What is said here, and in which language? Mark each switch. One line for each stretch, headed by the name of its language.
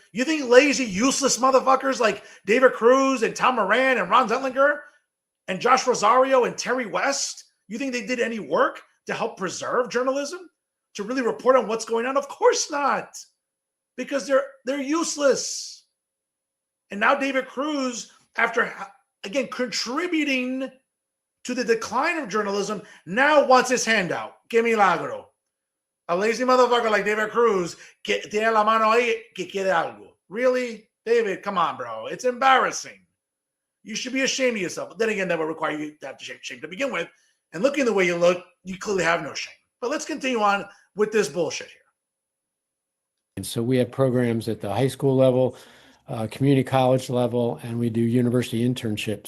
English: You think lazy, useless motherfuckers like David Cruz and Tom Moran and Ron Zettlinger and Josh Rosario and Terry West, you think they did any work to help preserve journalism? To really report on what's going on? Of course not. Because they're useless. And now David Cruz, after, again, contributing to the decline of journalism, now wants his handout.
Spanish: Que milagro.
English: A lazy motherfucker like David Cruz, que tiene la mano ahí, que quiere algo. Really? David, come on, bro. It's embarrassing. You should be ashamed of yourself. But then again, that would require you to have shame to begin with. And looking the way you look, you clearly have no shame. But let's continue on with this bullshit here. And so we have programs at the high school level, community college level, and we do university internships.